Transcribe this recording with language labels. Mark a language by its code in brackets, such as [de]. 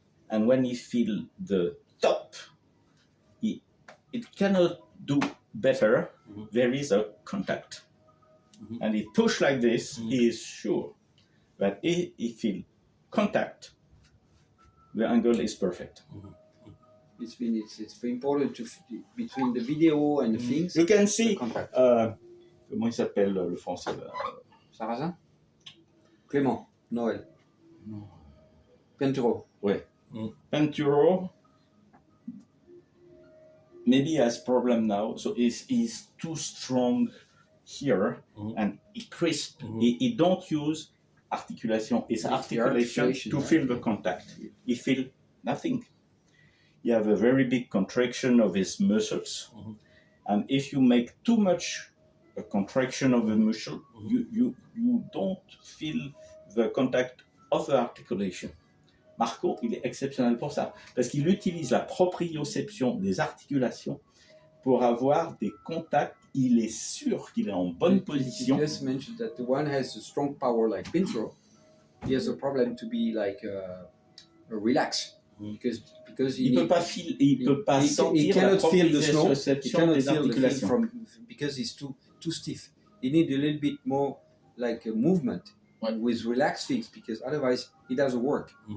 [en] And when he feel the top, it cannot do better. There is a contact, and he push like this. He is sure that if he feel contact, the angle is perfect. It's very important to between the video and the things. You can see. Contact. [fr] Comment il s'appelle le français là? Sarrazin? Clément, Noël. Penturo. Ouais. Penturo. [en] Maybe he has problem now, so he's too strong here, and he crisp. He don't use articulation. It's articulation to feel the contact. He feel nothing. He have a very big contraction of his muscles, and if you make too much a contraction of the muscle, you don't feel the contact of the articulation. [fr] Marco, il est exceptionnel pour ça, parce qu'il utilise la proprioception des articulations pour avoir des contacts. Il est sûr qu'il est en bonne position. [en] He just mentioned that the one has a strong power like Pintro. He has a problem to be like relaxed because [fr] il peut pas sentir la proprioception des articulations [en] because he's too stiff. He need a little bit more like a movement with relaxed feet because otherwise it doesn't work.